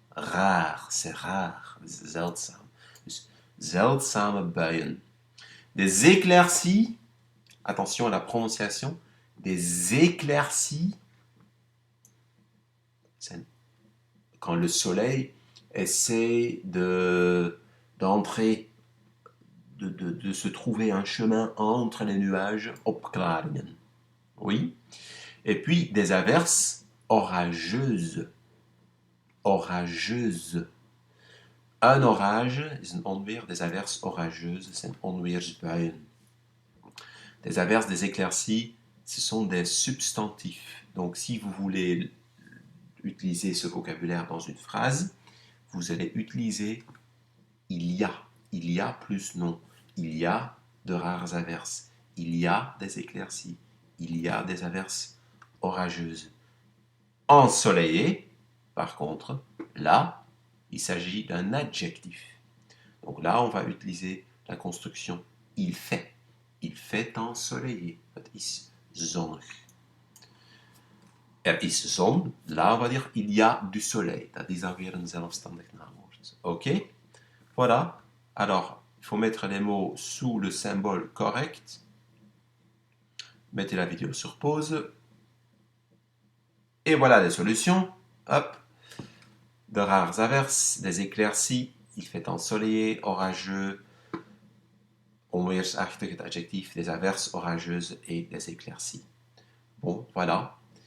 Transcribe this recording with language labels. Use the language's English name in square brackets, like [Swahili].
[Dutch] Raar, [French] c'est rare, [Dutch] zeldzaam. Dus zeldzame buien. [French] Des éclaircies, attention à la prononciation, des éclaircies, quand le soleil essaie d'entrer, de se trouver un chemin entre les nuages, opklaringen. Oui. Et puis des averses orageuses. Orageuses. Un orage [Dutch] is een onweer, [French] des averses orageuses, [Dutch] zijn onweersbuien. [French] Des averses, des éclaircies, ce sont des substantifs. Donc si vous voulez utiliser ce vocabulaire dans une phrase, vous allez utiliser il y a plus non, il y a de rares averses, il y a des éclaircies, il y a des averses orageuses. Ensoleillé, par contre, là, il s'agit d'un adjectif. Donc là, on va utiliser la construction il fait. Il fait ensoleillé. [Dutch] Het is zonnig. Er is zon. [French] Là, on va dire il y a du soleil. [Dutch] Dat is dan weer een zelfstandig naamwoord. [French] Ok? Voilà. Alors, il faut mettre les mots sous le symbole correct. Mettez la vidéo sur pause. Et voilà les solutions. Hop. De rares averses, des éclaircies, il fait ensoleillé, orageux, onweersachtig, het adjectif, des averses orageuses et des éclaircies. Bon, voilà.